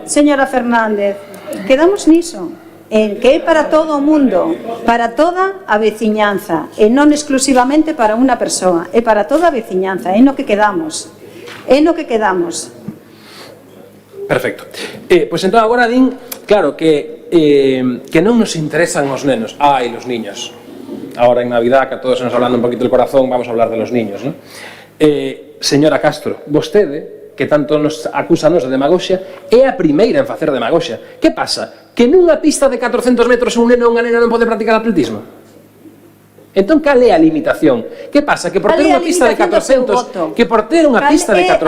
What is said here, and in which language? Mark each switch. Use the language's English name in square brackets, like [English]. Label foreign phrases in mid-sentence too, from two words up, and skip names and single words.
[Galician] Señora Fernández, quedamos niso. En que é para todo o mundo, para toda a veciñanza, e non exclusivamente para unha persoa, é para toda a veciñanza, é no que quedamos. Perfecto. Pois entón agora din, claro, que non nos interesan os nenos. Ai, [Spanish] los niños. Ahora en Navidad, que a todos se nos hablando un poquito el corazón, vamos a hablar de los niños, ¿no? [Galician] Señora Castro, vostede, que tanto nos acusanos de demagoxia, é a primeira en facer demagoxia. Que pasa? Que nunha pista de 400 metros un neno ou unha nena non pode practicar atletismo? Entón, cal é a limitación? Que pasa? Que por ter unha pista de 400... Que por ter unha pista de 400...